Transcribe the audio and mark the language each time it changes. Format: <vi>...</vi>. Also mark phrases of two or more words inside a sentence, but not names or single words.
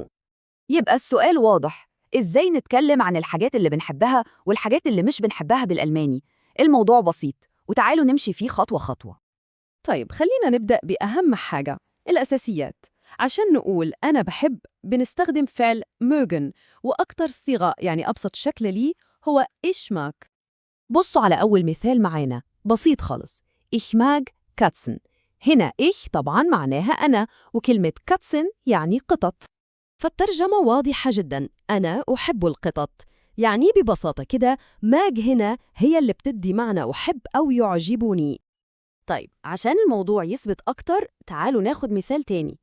<ar>يبقى السؤال واضح، إزاي نتكلم عن الحاجات اللي بنحبها والحاجات اللي مش بنحبها بالألماني؟ الموضوع بسيط، وتعالوا نمشي فيه خطوة خطوة. طيب خلينا نبدأ بأهم حاجة، الأساسيات. عشان نقول أنا بحب بنستخدم فعل mögen، وأكتر صيغة أبسط شكل ليه هو</ar> <de>ich mag.</de> <ar>بصوا على أول مثال معانا، بسيط خالص.</ar> <de>Ich mag Katzen.</de> <ar>هنا ich طبعاً معناها أنا، وكلمة Katzen يعني قطط. فالترجمة واضحة جدا، أنا أحب القطط. يعني ببساطة كده ماج هنا هي اللي بتدي معنى أحب أو يعجبني. طيب عشان الموضوع يثبت أكتر، تعالوا ناخد مثال تاني.</ar>